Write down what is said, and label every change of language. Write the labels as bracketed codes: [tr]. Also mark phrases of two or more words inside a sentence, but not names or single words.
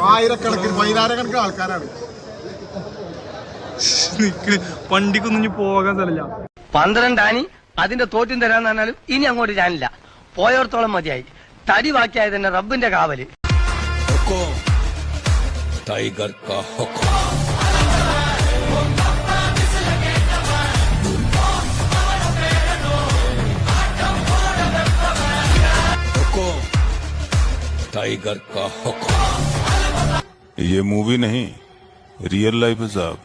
[ml] ആയിരക്കണക്കിന് 10,000 ആൾക്കാരാണ്. വണ്ടിക്കൊന്നും പോകാൻ സ്ഥലമില്ല. 12 ആനി അതിന്റെ തോറ്റും തരാന്ന് പറഞ്ഞാലും ഇനി അങ്ങോട്ട് ഞാനില്ല. പോയോടത്തോളം മതിയായി. തടി ബാക്കിയായത് തന്നെ റബ്ബിന്റെ കാവല്. [hi] टाइगर का हुक्म. टाइगर का हुक्म. ये मूवी नहीं, [en] real life [hi] है साहब.